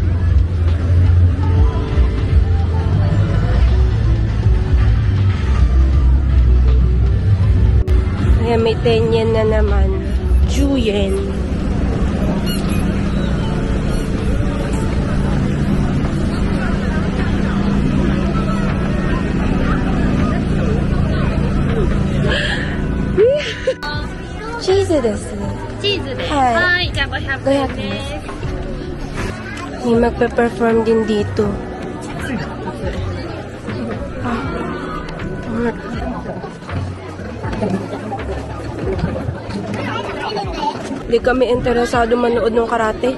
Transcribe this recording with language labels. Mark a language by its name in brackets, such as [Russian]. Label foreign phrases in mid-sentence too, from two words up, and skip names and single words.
[Filipino] Ayan, may 10 yen na naman. [Japanese] 10 yen.チーズです。チーズです。はい。はい、じゃあ500円です。 [Filipino] May magpe-perform din dito. Hindi kami interesado manood ng karate.